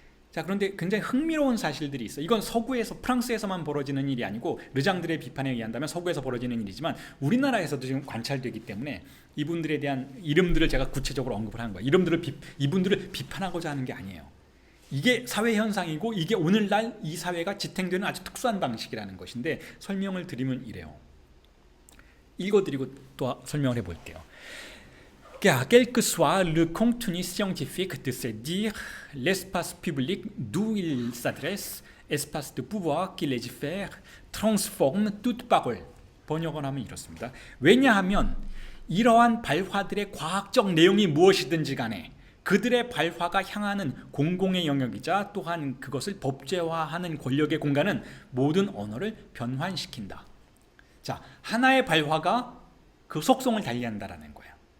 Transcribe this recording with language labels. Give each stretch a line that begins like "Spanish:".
Korean: 자, 그런데 굉장히 흥미로운 사실들이 있어요. 이건 서구에서, 프랑스에서만 벌어지는 일이 아니고 르장드르의 비판에 의한다면 서구에서 벌어지는 일이지만 우리나라에서도 지금 관찰되기 때문에 이분들에 대한 이름들을 제가 구체적으로 언급을 하는 거예요. 이분들을 비판하고자 하는 게 아니에요. 이게 사회 현상이고 이게 오늘날 이 사회가 지탱되는 아주 특수한 방식이라는 것인데, 설명을 드리면 이래요. 읽어드리고 또 설명을 해볼게요.
French: Car quel que soit le contenu scientifique de ces dires, l'espace public d'où il s'adresse, espace de pouvoir qui légifère, transforme toute parole.
Korean: 번역을 하면 이렇습니다. 왜냐하면 이러한 발화들의 과학적 내용이 무엇이든지 간에 그들의 발화가 향하는 공공의 영역이자 또한 그것을 법제화하는 권력의 공간은 모든 언어를 변환시킨다. 자, 하나의 발화가 그 속성을 달리한다라는 거예요.